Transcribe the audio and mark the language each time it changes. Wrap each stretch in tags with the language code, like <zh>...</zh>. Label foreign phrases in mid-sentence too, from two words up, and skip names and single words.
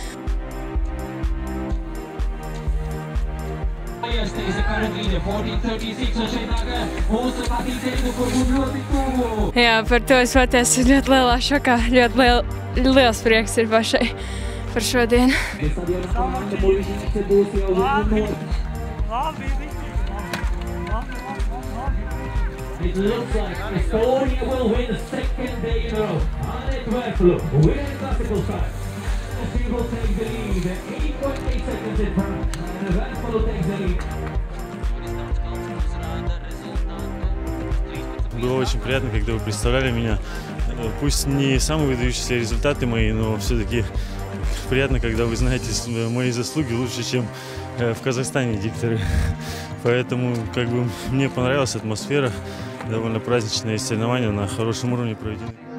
<lv>Jā, par to es pateicu ļoti lielā šokā, ļoti liels prieks ir pašai par šodienu.</lv> <en>It looks like Estonia will win the second day in a row. Anett Värsälä wins the classical start. She will take the lead, 8.8 seconds in front, and Värsälä takes the lead.</en> <ru>Было очень приятно, когда вы представляли меня. Пусть не самые выдающиеся результаты мои, но все-таки приятно, когда вы знаете мои заслуги лучше, чем в Казахстане дикторы. Поэтому мне понравилась атмосфера, довольно праздничные соревнования на хорошем уровне проведены.</ru>